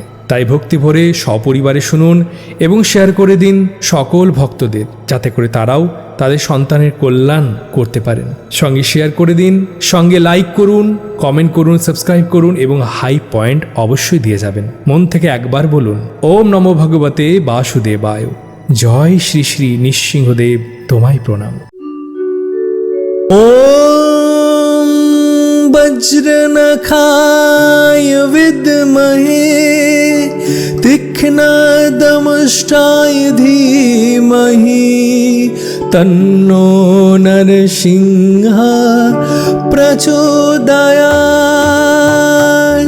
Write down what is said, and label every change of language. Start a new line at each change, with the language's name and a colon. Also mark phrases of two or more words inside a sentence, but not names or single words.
Bangla: তাই ভক্তি ভরে সপরিবারে শুনুন এবং শেয়ার করে দিন সকল ভক্তদের, যাতে করে তারাও তাদের সন্তানের কল্যাণ করতে পারেন। সঙ্গে শেয়ার করে দিন, সঙ্গে লাইক করুন, কমেন্ট করুন, সাবস্ক্রাইব করুন এবং হাই পয়েন্ট অবশ্যই দিয়ে যাবেন। মন থেকে একবার বলুন,
Sanskrit: ওম নমো ভগবতে বাসুদেবায়।
Bangla: জয় শ্রী শ্রী নৃসিংহদেব, তোমায় প্রণাম।
Sanskrit: ॐ वज्रनखाय विद्महे तीक्ष्णदंष्ट्राय धीमहि तन्नो नरसिंहः प्रचोदयात्।